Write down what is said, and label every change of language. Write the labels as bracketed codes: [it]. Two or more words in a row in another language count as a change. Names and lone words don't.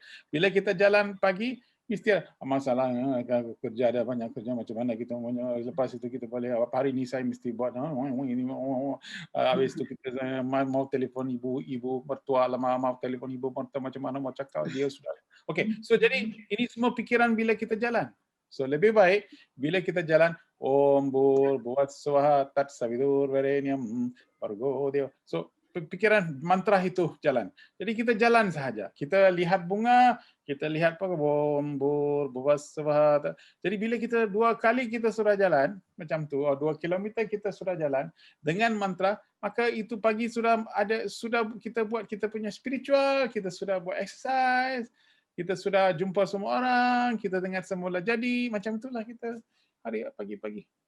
[ms] Bila kita jalan pagi mesti ada masalah kerja, ada banyak kerja, macam mana kita lepas itu kita boleh hari ini saya mesti buat ini habis itu kita mau telefon ibu mertua, mau telefon ibu mertua, macam mana mau cakap dia sudah. Okey, so jadi ini semua pikiran bila kita jalan. So lebih baik bila kita jalan [sa] ओम् भूर्भुवः स्वाहा तत् सवितुर् वरेण्यम् भर्गो देव. [ms] So pikiran mantra itu jalan. Jadi kita jalan sahaja. Kita lihat bunga, kita lihat [sa] ओम् भूर्भुवः स्वाहा. [ms] Jadi bila kita 2 kali kita sudah jalan macam tu, 2 kilometer kita sudah jalan dengan mantra, maka itu pagi sudah kita buat kita punya spiritual, kita sudah buat exercise, kita sudah jumpa semua orang, kita dengar semula jadi, macam itulah kita hari pagi-pagi.